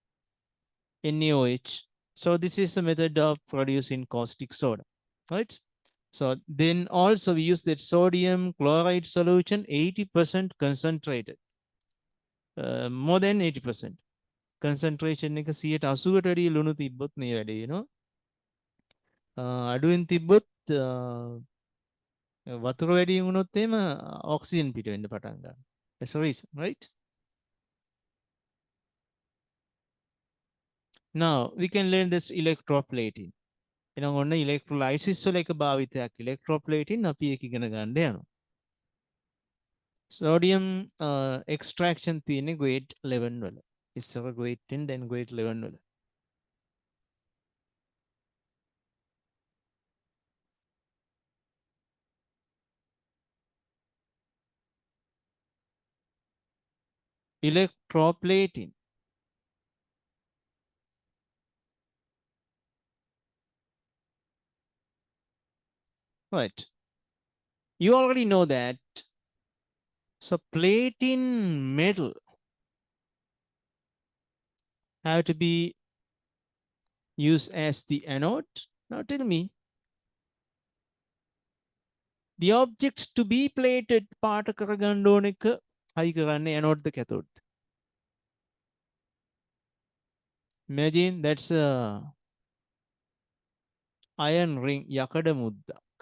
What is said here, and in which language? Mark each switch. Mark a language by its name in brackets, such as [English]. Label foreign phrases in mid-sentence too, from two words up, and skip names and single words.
[English] NaOH. So this is a method of producing caustic soda, right? So then also we use that sodium chloride solution 80% concentrated, more than 80%. [Sinhala] Concentration එක 180ට වැඩිය ලුණු තිබ්බොත් මේ වැඩේ [English] you know. [Sinhala] අඩුවෙන් තිබ්බොත් වතුර වැඩි වුණොත් එහෙම ඔක්සිජන් පිට වෙන්න පටන් ගන්නවා. [English] That's the reason, right? Now we can learn this electroplating. [Sinhala] එහෙනම් ඔන්න electrolysis වල එක භාවිතයක් electroplating අපි ඒක ඉගෙන ගන්න යනවා. [English] Sodium extraction [Sinhala] තියෙන්නේ grade 11 වල. [English] ඉස්සර grade 10 then grade 11 වල. Electroplating. Right. You already know that. So plating metal have to be used as the anode. Now tell me, the objects to be plated [Sinhala] පාට කරගන්න ඕන එක හයි කරන්නේ [English] anode ද cathode. Imagine that's a iron ring [Sinhala] යකඩ මුද්දක්.